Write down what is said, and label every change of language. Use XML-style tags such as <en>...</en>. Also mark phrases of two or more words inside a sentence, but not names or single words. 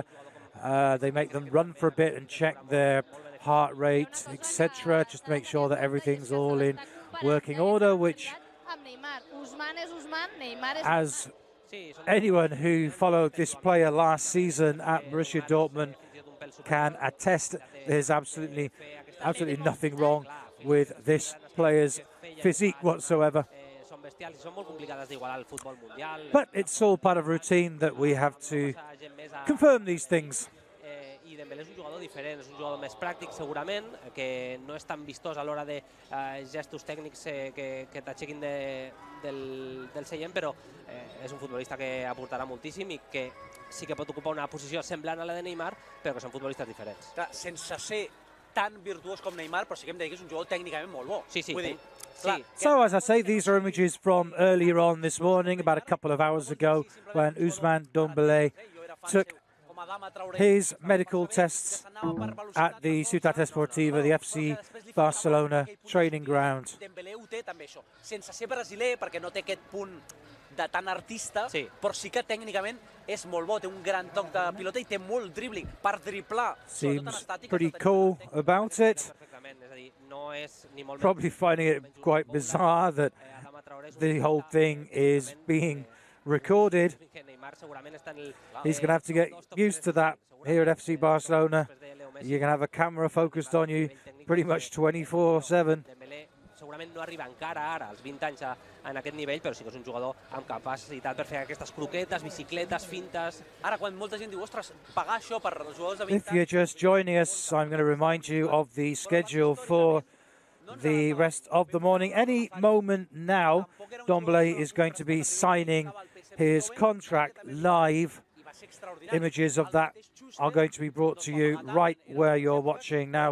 <en>They make them run for a bit and check their heart rate, etc., just to make sure that everything's all in working order, which, as anyone who followed this player last season at Borussia Dortmund can attest, there's absolutely nothing wrong with this player's physique whatsoever. But it's all part of routine that we have to confirm these things.</en> <ca>Dembélé és un jugador diferent, és un jugador més pràctic segurament, que no és tan vistós a l'hora de gestos tècnics que t'aixequin del seient, però és un futbolista que aportarà moltíssim i que sí que pot ocupar una posició semblant a la de Neymar, però que són futbolistes diferents. Clar, sense ser tan virtuós com Neymar, però sí que hem de dir que és un jugador tècnicament molt bo. Sí, sí. Vull dir,</ca> <en>so, as I say, these are images from earlier on this morning, about a couple of hours ago, when Ousmane Dembélé took his medical tests at the Ciutat Esportiva, the FC Barcelona training ground.</en> <ca>Dembélé ho té també això, sense ser brasiler, perquè no té aquest punt de tan artista, però sí que tècnicament és molt bo, té un gran toc de pilota i té molt dribbling per driblar.</ca> <en>Seems pretty cool about it. Probably finding it quite bizarre that the whole thing is being recorded. He's going to have to get used to that here at FC Barcelona. You're going to have a camera focused on you pretty much 24/7.</en> <ca>Segurament no arriba encara ara als 20 anys en aquest nivell, però sí que és un jugador amb capacitat per fer aquestes croquetes, bicicletes, fintes. Ara, quan molta gent diu, ostres, pagar això per jugadors de 20 anys...</ca> <en>If you're just joining us, I'm going to remind you of the schedule for the rest of the morning. Any moment now, Dembélé is going to be signing his contract live. Images of that are going to be brought to you right where you're watching now.</en>